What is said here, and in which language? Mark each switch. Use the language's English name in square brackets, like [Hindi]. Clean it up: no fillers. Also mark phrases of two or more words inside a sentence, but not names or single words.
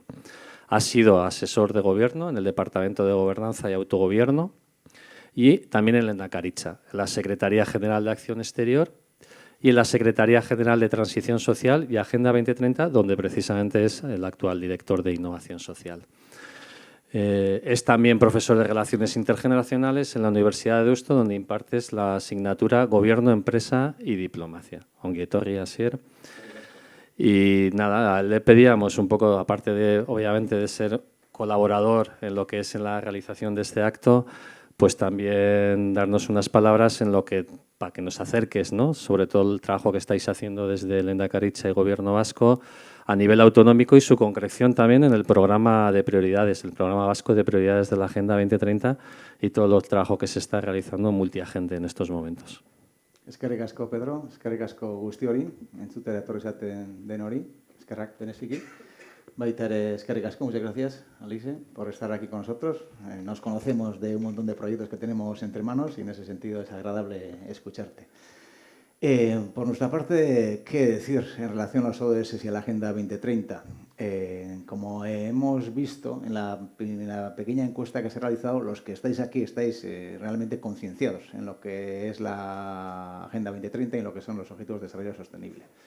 [Spanish] Has sido asesor de gobierno en el Departamento de Gobernanza y Autogobierno y también en la Endakaritza, la Secretaría General de Acción Exterior y en la Secretaría General de Transición Social y Agenda 2030, donde precisamente es el actual director de Innovación Social. Es también profesor de Relaciones Intergeneracionales en la Universidad de Deusto, donde impartes la asignatura Gobierno, Empresa y Diplomacia. [Basque] Ongi etorri, Asier. [Spanish] Y nada, le pedíamos un poco, aparte de, obviamente, de ser colaborador en lo que es en la realización de este acto, pues también darnos unas palabras en lo que, para que nos acerques, ¿no? Sobre todo el trabajo que estáis haciendo desde el Endakaritza y Gobierno Vasco a nivel autonómico y su concreción también en el programa de prioridades, el programa vasco de prioridades de la Agenda 2030 y todo el trabajo que se está realizando multiagente en estos momentos. [Basque] Eskerrik asko, Pedro. Eskerrik asko guzti hori, entzutera etorri zaten den hori. Eskerrak beneziki. Baita ere, eskerrik asko, [Spanish] muchas gracias, Alice, por estar aquí con nosotros. Nos conocemos de un montón de proyectos que tenemos entre manos y en ese sentido es agradable escucharte. Por nuestra parte, ¿qué decir en relación a los ODS y a la Agenda 2030? Como hemos visto en la pequeña encuesta que se ha realizado, los que estáis aquí estáis realmente concienciados en lo que es la Agenda 2030 y en lo que son los Objetivos de Desarrollo Sostenible.